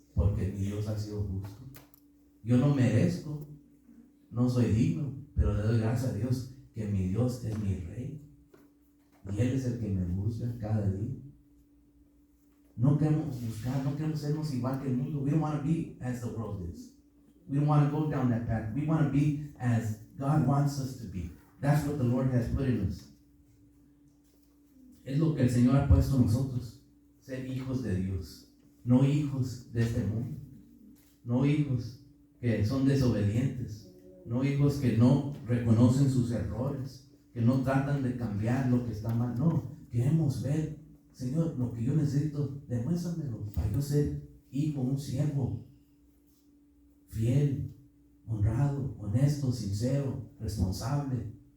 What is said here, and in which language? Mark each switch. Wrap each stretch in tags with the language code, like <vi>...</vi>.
<es>Porque mi Dios ha sido justo. Yo no merezco, no soy digno, pero le doy gracias a Dios que mi Dios es mi rey. Y Él es el que me busca cada día. No queremos buscar, no queremos sernos igual que el mundo.</es> <en>We don't want to be as the world is. We don't want to go down that path. We want to be as God wants us to be. That's what the Lord has put in us.</en> <es>Es lo que el Señor ha puesto en nosotros. Ser hijos de Dios. No hijos de este mundo. No hijos que son desobedientes. No hijos que no reconocen sus errores. que no tratan de cambiar lo que está mal. No, queremos ver, Señor, lo que yo necesito, demuéstramelo para yo ser hijo, un siervo fiel, honrado, honesto, sincero, responsable.</es>